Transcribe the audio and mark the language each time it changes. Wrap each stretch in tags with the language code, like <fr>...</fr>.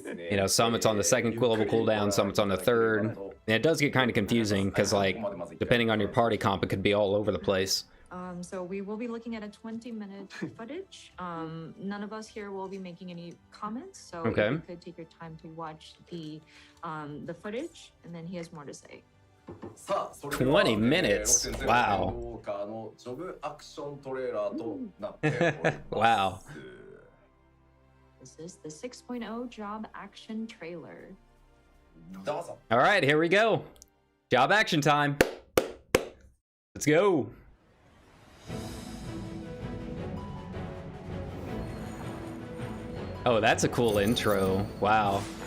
<en>You know, some it's on the second level cooldown, some it's on the third. And it does get kind of confusing because like depending on your party comp, it could be all over the place. So we will be looking at a 20-minute footage. None of us here will be making any comments, so Okay. you could take your time to watch the footage, and then he has more to say.</en> <ja>さあそれでは</ja> <en>20 minutes. Wow.</en> <ja>ウォーカーのジョブアクショントレーラーとなっております。</ja> <en>Wow. This is the 6.0 job action trailer.</en> <ja>どうぞ。</ja> <en>All right, here we go. Job action time. Let's go. Oh, that's a cool intro. Wow.</en>